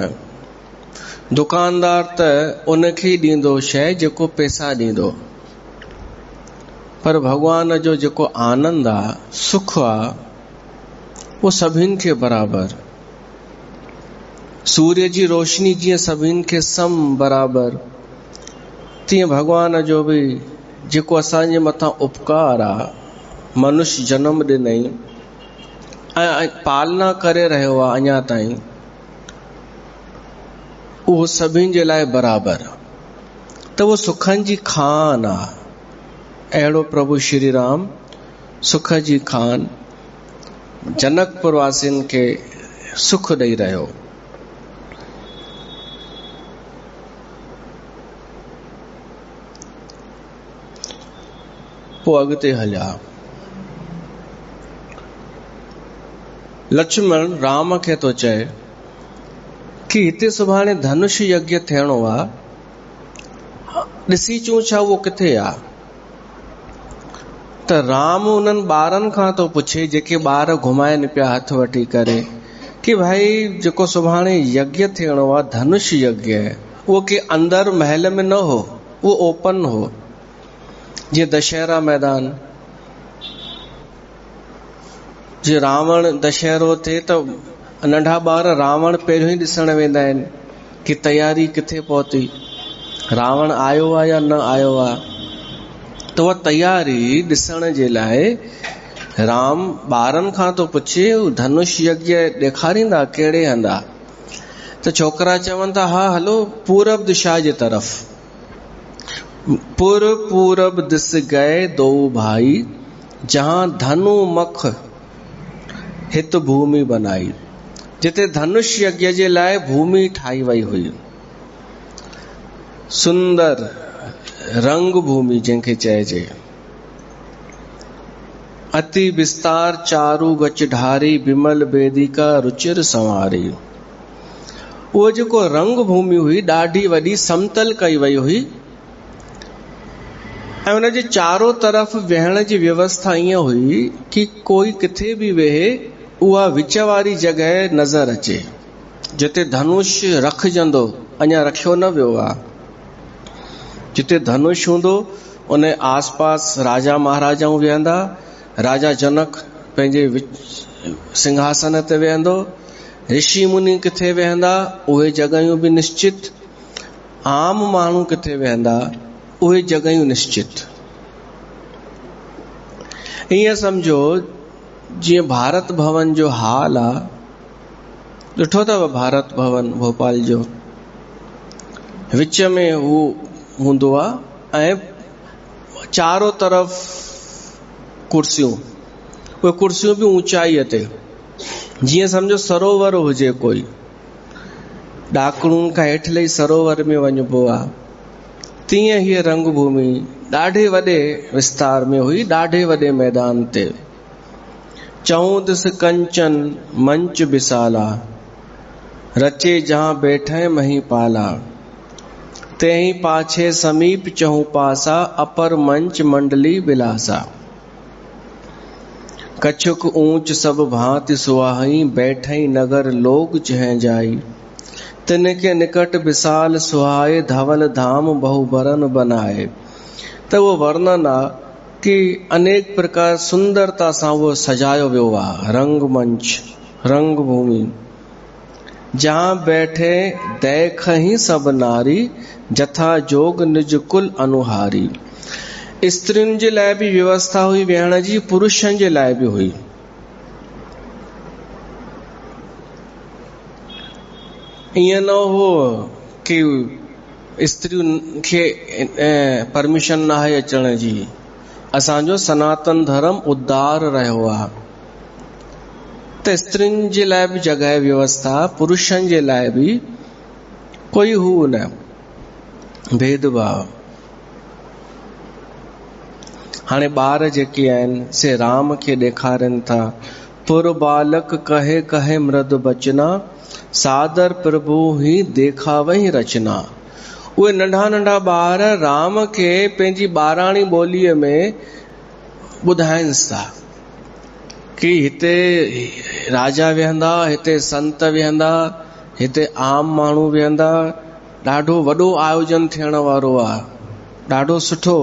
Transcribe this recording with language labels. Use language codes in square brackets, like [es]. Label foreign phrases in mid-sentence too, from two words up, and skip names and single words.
[sd] दुकानदार त उनखे ई ॾींदो शइ जेको पैसा ॾींदो, पर भगवान जो जेको आनंद आहे, सुख आहे, वो सभिनि खे बराबरि। सूर्य जी रोशनी जीअं सभिनि खे सम बराबरि, तीअं भगवान जो बि जेको असांजे मथां उपकार आहे, मनुष्य जन्म ॾिनई ऐं पालना करे रहियो आहे अञा ताईं, उहो सभिनि जे लाइ बराबरि। त उहो सुखनि जी खान आहे। अहिड़ो प्रभु श्री राम सुख जी खान जनकपुर वासियुनि खे सुख ॾेई रहियो। पोइ अॻिते हलिया। लक्ष्मण राम खे थो चए कि हिते सुभाणे धनुष यज्ञ थियणो आहे, ॾिसी अचूं छा उहो किथे आहे। त राम उन्हनि ॿारनि खां थो पुछे, जेके ॿार घुमाइनि पिया हथ वठी करे, कि भाई जेको सुभाणे यज्ञ थियणो आहे, धनुष यज्ञ, उहो के अंदर महल में न हो, उहो ओपन हो, जीअं दशहरा मैदान। जीअं रावण दशहरो थिए त नंढा ॿार रावण पहिरियों ई ॾिसण वेंदा आहिनि कि तयारी किथे पहुती, रावण आयो आहे या न आयो आहे। त उहा तयारी ॾिसण जे लाइ राम ॿारनि खां थो पुछे, धनुष यज्ञ ॾेखारींदा कहिड़े हंधि आहे। त छोकिरा चवनि था, हा हलो पूरब दिशा जे तरफ़। [awa] पूरब दिस गए दो भाई, जहां धनु मख हित भूमि बनाई। [sd] जिते धनुष यज्ञ जे लाइ भूमि ठाही वई हुई, सुंदर रंग भूमि जंहिंखे चइजे। [awa] अति विस्तार चारू गच ढारी, बिमल बेदिका रुचिर संवारी। [sd] उहो जेको रंग भूमि हुई ॾाढी वॾी समतल कई वई हुई ऐं उनजे चारों तरफ़ वेहण जी व्यवस्था ईअं हुई कि कोई किथे बि वेहे, उहा विच वारी जॻह नज़र अचे जिते धनुष रखजंदो, अञा रखियो न वियो आहे। जिते धनुष हूंदो उन आसपास राजा महाराजाऊं वेहंदा, राजा जनक पंहिंजे सिंहासन ते वेहंदो, ऋषि मुनि किथे वेहंदा, उहे जॻहियूं बि निश्चित, आम माण्हू किथे वेहंदा, उहे जॻहियूं निश्चित। ईअं सम्झो जीअं भारत भवन जो हाल आहे, ॾिठो अथव भारत भवन भोपाल जो, विच में हू हूंदो आहे ऐं चारों तरफ़ कुर्सियूं, उहे कुर्सियूं बि ऊंचाईअ ते, जीअं सम्झो सरोवर हुजे कोई, ॾाकणुनि खां हेठि लही सरोवर में वञिबो आहे। तीअं हीअ रंग भूमि ॾाढे वॾे विस्तार में हुई, ॾाढे वॾे मैदान ते। [awa] चऊं दिस कंचन मंच विसाला, रचे जहां बैठे मही पाला, तेही पाछे समीप चहु पासा, अपर मंच मंडली बिलासा। कछुक ऊंच सब भांति सुहाई, बैठई नगर लोग चह जाई। तिनके निकट विशाल सुहाए, धवल धाम बहु बरन बनाए। [sd] तो वो वर्णन आ कि अनेक प्रकार सुंदरता सां वो सजायो वियो आहे। [awa] रंगमंच, रंगभूमि, जहां बैठे देखहि सब नारी, जथा जोग निज कुल अनुहारी। [sd] स्त्रियुनि जे लाइ बि व्यवस्था हुई वेहण जी, पुरुषनि जे लाइ बि हुई। ईअं न हो कि स्त्रियुनि खे परमिशन न आहे अचण जी। असांजो सनातन धर्म उदार रहियो आहे, त स्त्रियुनि जे लाइ बि जॻह व्यवस्था, पुरुषनि जे लाइ बि कोई हू न भेदभाव। हाणे ॿार जेके आहिनि से राम खे ॾेखारनि था। [awa] पुर बालक कहे कहे मृद बचना, सादर प्रभु ही देखावई रचना। [sd] उहे नंढा नंढा ॿार राम खे पंहिंजी ॿाराणी ॿोलीअ में ॿुधाइनि था कि हिते राजा वेहंदा, हिते संत वेहंदा, हिते आम माण्हू वेहंदा। ॾाढो वॾो आयोजन थियण वारो आहे, ॾाढो सुठो।